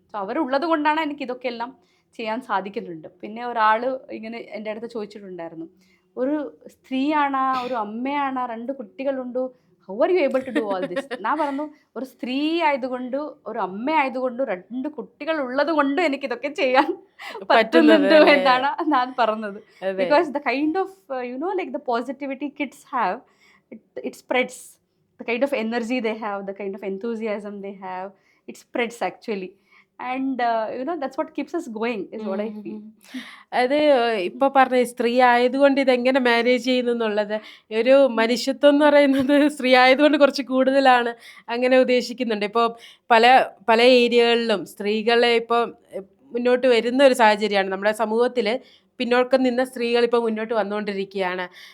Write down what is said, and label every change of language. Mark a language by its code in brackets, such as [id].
[ml] So അവരുള്ളത് കൊണ്ടാണ് എനിക്ക് ഇതൊക്കെ എല്ലാം ചെയ്യാൻ സാധിക്കുന്നുണ്ട്. പിന്നെ ഒരാൾ ഇങ്ങനെ എൻ്റെ അടുത്ത് ചോദിച്ചിട്ടുണ്ടായിരുന്നു, ഒരു സ്ത്രീയാണ്, ഒരു അമ്മയാണ്, 2 കുട്ടികളുണ്ട്, [en] How are you able to do all this? [ml] ഞാൻ പറഞ്ഞു, ഒരു സ്ത്രീ ആയതുകൊണ്ട്, ഒരു അമ്മ ആയതുകൊണ്ട്, 2 കുട്ടികൾ ഉള്ളത് കൊണ്ട് എനിക്കിതൊക്കെ ചെയ്യാൻ പറ്റുന്നുണ്ട് എന്നാണ് ഞാൻ പറഞ്ഞത്. [en] Because the kind of you know like the positivity kids have, it spreads. The kind of energy they have, the kind of enthusiasm they have, it spreads actually. And that's what keeps us going is what I feel. [ml] അത് ഇപ്പൊ പറഞ്ഞ സ്ത്രീ ആയതുകൊണ്ട് ഇതെങ്ങനെ manage ചെയ്യുന്നു എന്നുള്ളത്, ഒരു മനുഷ്യത്വം എന്ന് പറയുന്നത് സ്ത്രീ ആയതുകൊണ്ട് കുറച്ച് കൂടുതലാണ് അങ്ങനെ ഉദ്ദേശിക്കുന്നുണ്ട്. ഇപ്പോൾ പല പല ഏരിയകളിലും സ്ത്രീകളെ ഇപ്പോൾ മുന്നോട്ട് വരുന്ന ഒരു സാഹചര്യമാണ്. നമ്മുടെ സമൂഹത്തിൽ പിന്നോക്കം നിന്ന സ്ത്രീകൾ ഇപ്പോൾ മുന്നോട്ട് വന്നുകൊണ്ടിരിക്കുകയാണ്.